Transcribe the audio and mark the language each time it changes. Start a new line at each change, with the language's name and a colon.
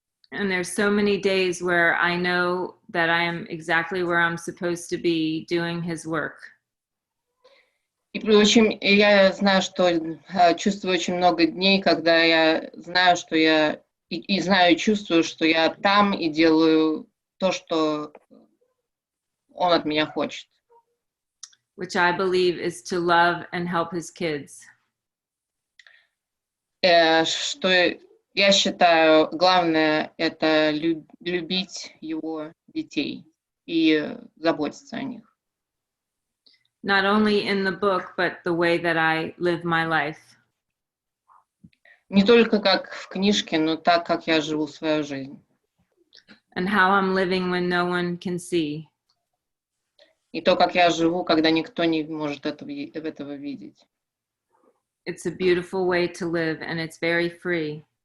English: And there's so many days where I know that I am exactly where I'm supposed to be doing His work.
Russian: И я знаю, что чувствую очень много дней, когда я знаю, что я и знаю, и чувствую, что я там и делаю то, что Он от меня хочет.
English: Which I believe is to love and help His kids.
Russian: Что я считаю, главное это любить Его детей и заботиться о них.
English: Not only in the book, but the way that I live my life.
Russian: Не только как в книжке, но так, как я живу свою жизнь.
English: And how I'm living when no one can see.
Russian: И то, как я живу, когда никто не может этого видеть.
English: It's a beautiful way to live, and it's very free.